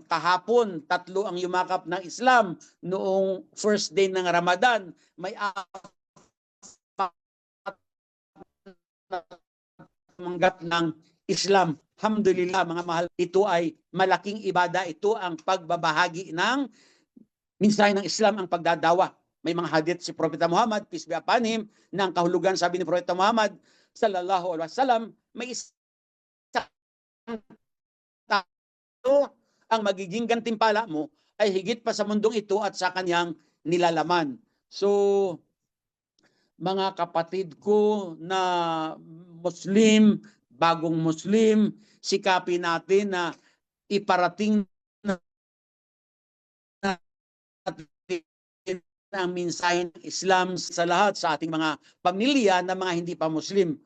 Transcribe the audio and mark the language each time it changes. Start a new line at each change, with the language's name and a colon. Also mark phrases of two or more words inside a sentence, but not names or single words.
Filipino: Kahapon, 3 ang yumakap ng Islam. Noong
English: first day
Filipino: ng Ramadan, may manggap ng Islam. Alhamdulillah mga mahal, ito ay malaking ibada. Ito ang pagbabahagi ng mensahe ng Islam, ang pagdadawa. May mga hadith si Propeta Muhammad,
English: peace be upon him,
Filipino: ng kahulugan, sabi ni Propeta Muhammad
Arabic: صلى الله عليه وسلم,
Filipino: may isang tao ang magiging gantimpala mo ay higit pa sa mundong ito at sa kanyang nilalaman. So, mga kapatid ko na Muslim, bagong Muslim, sikapin natin na iparating ang mensahe ng Islam sa lahat, sa ating mga pamilya na mga hindi pa Muslim.